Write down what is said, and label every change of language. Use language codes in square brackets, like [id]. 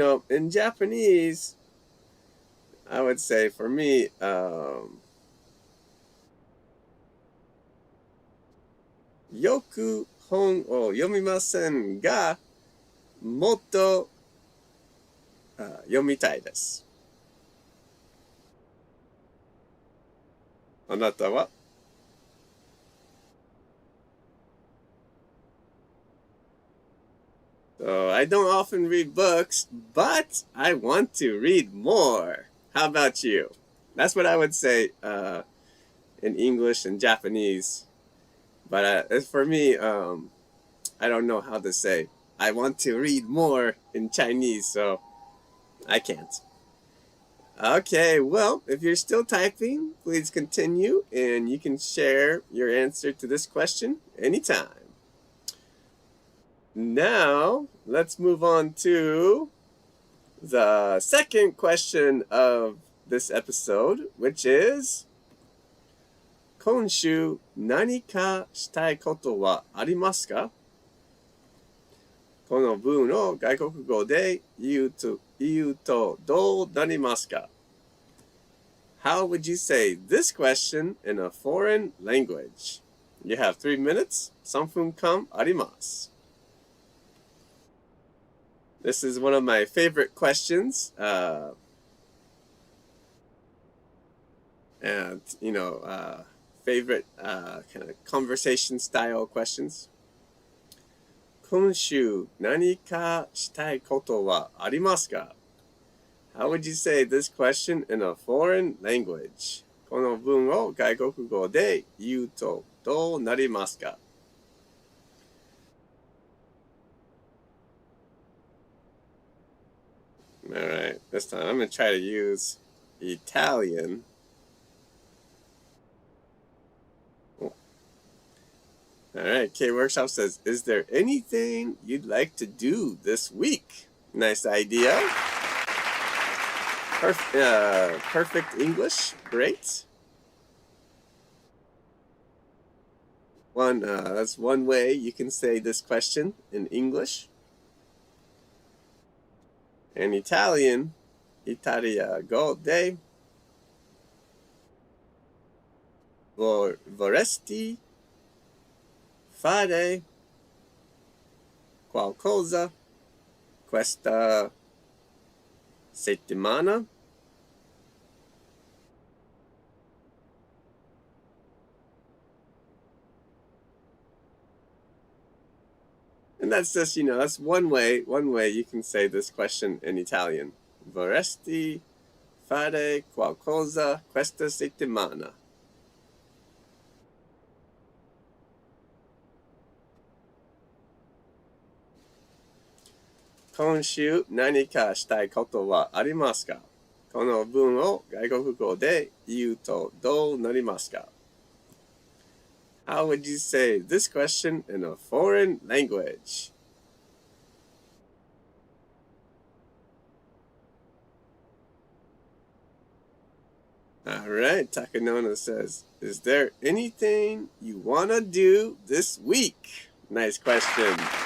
[en] In Japanese, I would say for me, [ja] よく本を読みませんが、もっと読みたいです。あなたは [en] So I don't often read books, but I want to read more. How about you? That's what I would say in English and Japanese. But as for me, I don't know how to say I want to read more in Chinese, so I can't. Okay, well, if you're still typing, please continue, and you can share your answer to this question anytime. Now, let's move on to the second question of this episode, which is [ja] 今週何かしたいことはありますか？この文を外国語で言うとどうなりますか？ [en] How would you say this question in a foreign language? You have 3 minutes. [ja] 3分間あります。 [en] This is one of my favorite questions. And, favorite kind of conversation style questions. [ja] 今週何かしたいことはありますか？ [en] How would you say this question in a foreign language? [ja] この文を外国語で言うとどうなりますか？ [en] Alright, this time I'm going to try to use Italian. Alright, K Workshop says, is there anything you'd like to do this week? Nice idea. Perfect English. Great. That's one way you can say this question in English. In Italian, [it] Italia go de vorresti fare qualcosa questa settimana? [en] And that's just, that's one way you can say this question in Italian. [it] Vorresti fare qualcosa questa settimana? [ja] Konshu nani ka shitai koto wa arimasu ka? この文を外国語で言うとどうなりますか? [en] How would you say this question in a foreign language? All right, Takanona says, is there anything you want to do this week? Nice question.